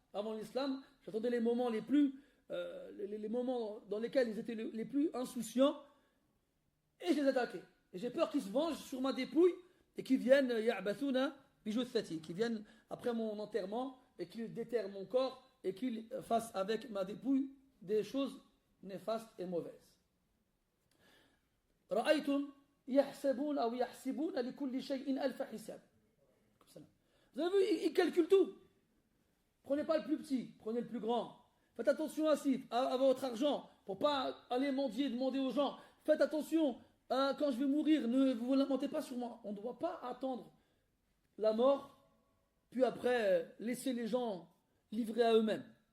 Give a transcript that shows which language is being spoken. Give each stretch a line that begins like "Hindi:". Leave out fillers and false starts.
French: Avant l'islam, j'attendais les moments les moments dans lesquels ils étaient les plus insouciants, et je les attaquais. Et j'ai peur qu'ils se vengent sur ma dépouille et qu'ils viennent
Arabic: ya'bathuna bijuthati,
French: qu'ils viennent après mon enterrement et qu'ils déterrent mon corps et qu'ils fassent avec ma dépouille des choses néfastes et mauvaises.
Arabic: رأيتم يحسبون أو يحسبون لكل شيء ألف حساب.
French: Vous avez vu, ils calculent tout. Prenez pas le plus petit, prenez le plus grand. Faites attention à votre argent, pour pas aller mendier, demander aux gens. Faites attention, quand je vais mourir, ne vous lamentez pas sur moi. On ne doit pas attendre la mort, puis après laisser les gens livrés à eux-mêmes.